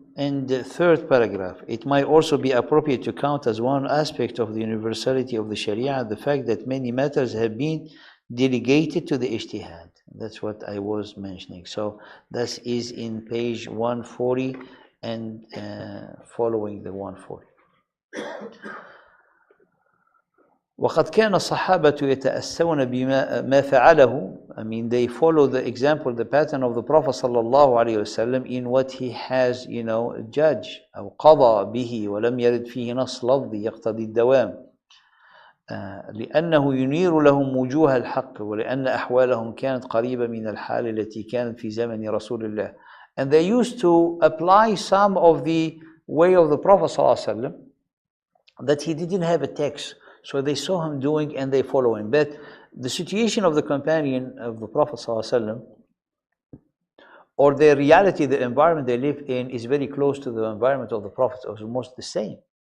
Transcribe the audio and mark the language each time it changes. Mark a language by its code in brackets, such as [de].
[en] in the third paragraph, it might also be appropriate to count as one aspect of the universality of the Sharia the fact that many matters have been delegated to the ijtihad. That's what I was mentioning. So this is in page 140 and following the 140. [ar] وقد كان الصحابة يتأسون بما فعله. [en] I mean, they follow the example, the pattern of the Prophet صلى الله عليه وسلم in what he has, judged [ar] أو قضى به ولم يرد فيه نص لفظي يقتضي الدوام. لأنه ينير لهم وجوه الحق ولأن أحوالهم كانت قريبة من الحال التي كانت في زمن رسول الله. [en] And they used to apply some of the way of the Prophet صلى الله عليه وسلم that he didn't have a text. So they saw him doing and they follow him. But the situation of the companion of the Prophet ﷺ, or their reality, the environment they live in, is very close to the environment of the Prophet, or almost the same.